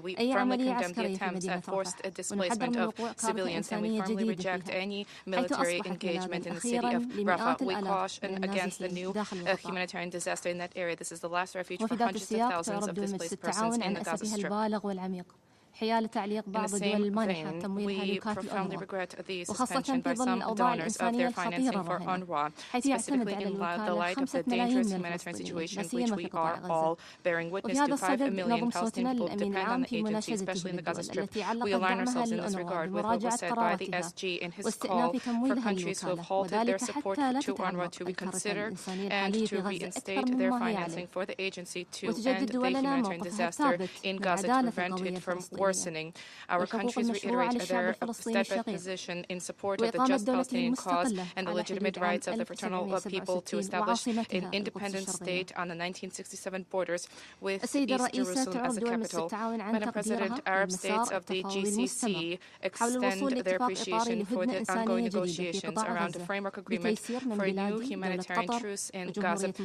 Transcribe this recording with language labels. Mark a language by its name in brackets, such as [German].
[English] We firmly condemn the attempts at forced displacement of civilians, and we firmly reject any military engagement in the city of Rafah. We caution against the new humanitarian disaster in that area. This is the last refuge for hundreds of thousands of displaced persons in the Gaza Strip. [Arabic] حيال تعليق بعض الدول المانحة تمويلها لوكالة الأنروا وخاصة في ظل الأوضاع الإنسانية الخطيرة الراهنة حيث يعتمد على الوكالة 5 ملايين من الفلسطينيين لا سيما في قطاع غزة. وفي هذا الصدد نضم صوتنا للأمين العام في مناشدته بالدول التي علقت دعمها للأنروا بمراجعة قراراتها واستئناف تمويلها للوكالة وذلك حتى لا تتعمق الكارثة الإنسانية الحالية في غزة أكثر مما هي عليه وتجدد دولنا موقفها الثابت بالعدالة القوية [English] worsening. Our countries reiterate their steadfast position in support of the just Palestinian cause and the legitimate rights of the fraternal people to establish an independent state on the 1967 borders with East Jerusalem as the capital. Madam President, Arab states of the GCC extend their appreciation for the ongoing negotiations around a framework agreement for a new humanitarian truce in Gaza.